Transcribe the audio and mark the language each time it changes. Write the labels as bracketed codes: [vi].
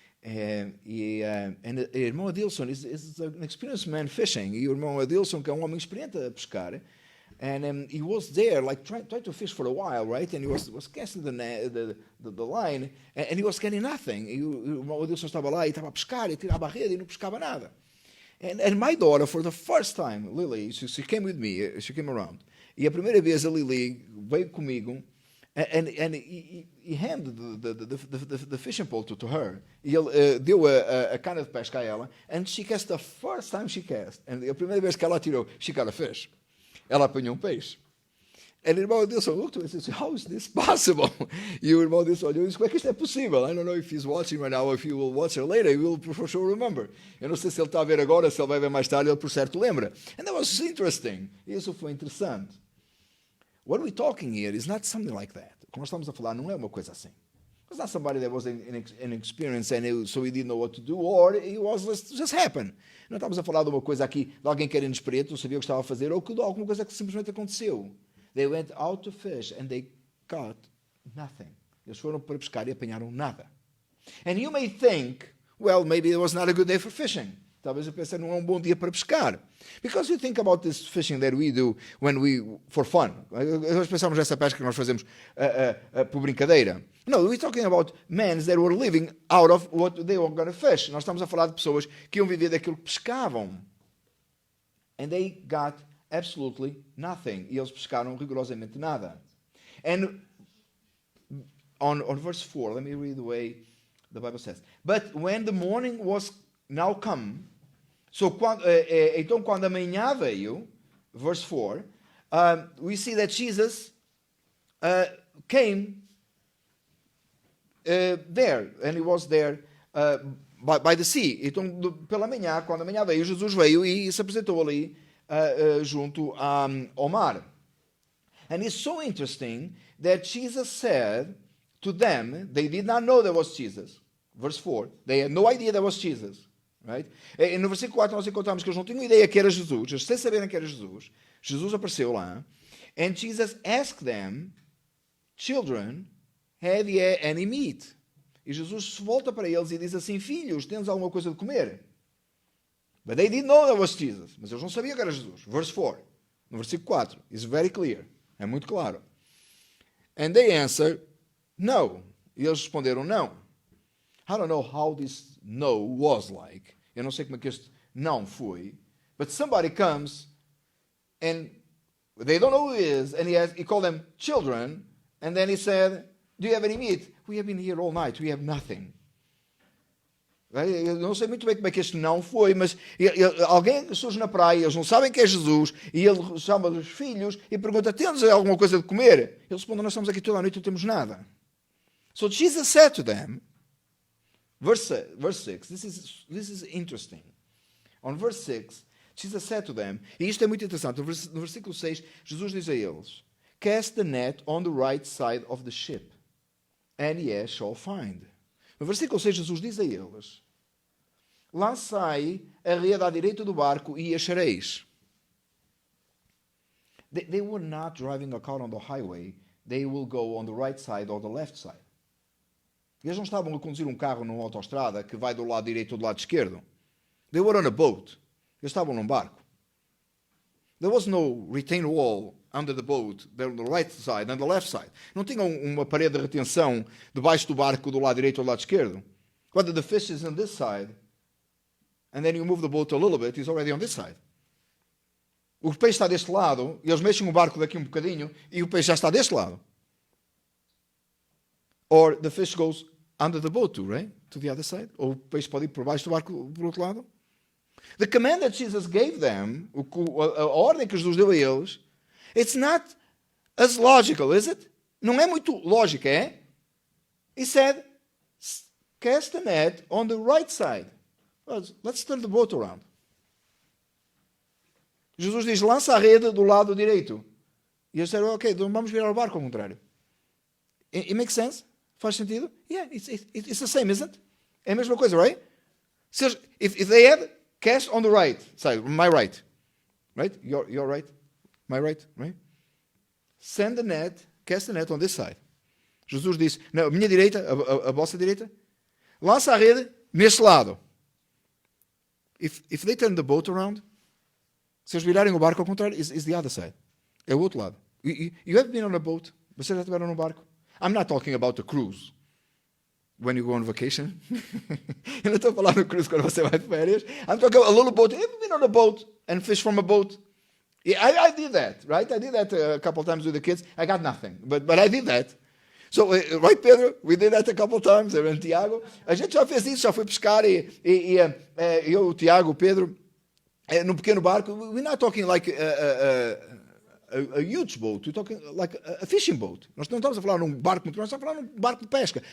[en] And o irmão Adilson is an experienced man fishing. [pt] E o irmão Adilson, que é um homem experiente a pescar, [en] and he was there, like trying to fish for a while, right? And he was casting the line, and he was getting nothing. [pt] E o irmão Adilson estava lá e estava a pescar e tirava a rede e não pescava nada. [en] And my daughter, for the first time, Lily, she came with me, she came around. [pt] E a primeira vez a Lily veio comigo, [en] and he handed the fishing pole to her. [pt] E ele deu a cana de pesca a ela, [en] and she cast the first time she cast. [pt] And a primeira vez que ela tirou, [en] she got a fish. [pt] Ela apanhou um peixe. [en] And o irmão Adilson looked at me and said, how is this possible? [pt] E o irmão Adilson olhou e disse, como é que isto é possível? [en] I don't know if he's watching right now, if he will watch it later, he will for sure remember. [pt] Eu não sei se ele está a ver agora, se ele vai ver mais tarde, ele por certo lembra. [en] And that was interesting. [pt] Isso foi interessante. [en] What we're talking here is not something like that. [pt] O que nós estamos a falar não é uma coisa assim. [en] It's not somebody that was inexperienced and so he didn't know what to do, or it was just happen. [pt] Não estamos a falar de uma coisa aqui, de alguém que era inexperiente, não sabia o que estava a fazer, ou de alguma coisa que simplesmente aconteceu. [en] They went out to fish and they caught nothing. [pt] Eles foram para pescar e apanharam nada. [en] And you may think, well, maybe it was not a good day for fishing. [pt] Talvez eu pense, não é um bom dia para pescar. [en] Because you think about this fishing that we do for fun. [pt] Nós pensamos nessa pesca que nós fazemos por brincadeira. [en] No, we're talking about men that were living out of what they were going to fish. [pt] Nós estamos a falar de pessoas que iam viver daquilo que pescavam. [en] And they got absolutely nothing. [pt] E eles pescaram rigorosamente nada. [en] And on verse 4, let me read the way the Bible says. But when the morning was now come, [pt] então quando a manhã veio, [en] verse 4, we see that Jesus came there, and he was there by the sea. [pt] Então, pela manhã, quando a manhã veio, Jesus veio e se apresentou ali junto ao mar. [en] And it's so interesting that Jesus said to them, they did not know there was Jesus. Verse 4, they had no idea there was Jesus. Right? [pt] E no versículo 4 nós encontramos que eles não tinham ideia que era Jesus, eles sem saberem que era Jesus. Jesus apareceu lá. [en] And Jesus asked them, children, have ye any meat? [pt] E Jesus volta para eles e diz assim, filhos, tens alguma coisa de comer? [en] But they didn't know that was Jesus. [pt] Mas eles não sabiam que era Jesus. [en] Verse 4, [pt] no versículo 4, [en] is very clear. [pt] É muito claro. [en] And they answered, no. [pt] E eles responderam, não. [en] I don't know how this no was like. [pt] Eu não sei como é que este não foi. [en] But somebody comes and they don't know who he is. And he called them children. And then he said, do you have any meat? We have been here all night. We have nothing. [pt] Eu não sei muito bem como é que este não foi, mas alguém surge na praia, eles não sabem que é Jesus, e ele chama os filhos e pergunta, tens alguma coisa de comer? Eles respondem, nós estamos aqui toda a noite e não temos nada. [en] So Jesus said to them, Verse 6, this is interesting. On verse 6, Jesus said to them, [pt] e isto é muito interessante, no versículo 6, Jesus diz a eles, [en] cast the net on the right side of the ship, and ye shall find. [pt] No versículo 6, Jesus diz a eles, lançai a rede à direita do barco e achareis. [en] They were not driving a car on the highway, they will go on the right side or the left side. [pt] Eles não estavam a conduzir um carro numa autoestrada que vai do lado direito ou do lado esquerdo. [en] They were on a boat. [pt] Eles estavam num barco. [en] There was no retaining wall under the boat, on the right side and the left side. [pt] Não tinha uma parede de retenção debaixo do barco do lado direito ou do lado esquerdo. [en] Whether the fish is on this side, and then you move the boat a little bit, it's already on this side. [pt] O peixe está deste lado, e eles mexem o barco daqui um bocadinho, e o peixe já está deste lado. [en] Or the fish goes under the boat too, right? To the other side. [pt] Ou o peixe pode ir por baixo do barco por outro lado. [en] The command that Jesus gave them, [pt] a ordem que Jesus deu a eles, [en] it's not as logical, is it? [pt] Não é muito lógica, é? [en] He said, cast the net on the right side. Let's turn the boat around. [pt] Jesus diz, lança a rede do lado direito. E eles disseram, ok, então vamos virar o barco ao contrário. [en] It makes sense? [pt] Faz sentido? [en] Yeah, it's the same, isn't it? [pt] É a mesma coisa, [en] right? So if they had cast on the right side, my right, your right, my right, right? Send the net, cast the net on this side. [pt] Jesus disse, na minha direita, a vossa direita, lança a rede neste lado. [en] If they turn the boat around, [pt] se eles virarem o barco ao contrário, [en] is the other side. [pt] É o outro lado. [en] You have been on a boat? [pt] Vocês já estiveram num barco? [en] I'm not talking about a cruise. When you go on vacation. [pt] Eu não estou a falar no cruise quando você vai de férias. [en] I'm talking about a little boat. Have you been on a boat and fish from a boat? Yeah, I did that, right? I did that a couple of times with the kids. I got nothing, but I did that. So, right, Pedro? We did that a couple of times. [pt] Eu e o Tiago. A gente já fez isso, já foi pescar e eu, o Tiago, o Pedro, num pequeno barco. [en] We're not talking like a huge boat. We're talking like a fishing boat. [pt] Nós não estamos a falar num barco muito grande, nós estamos a falar num barco de pesca.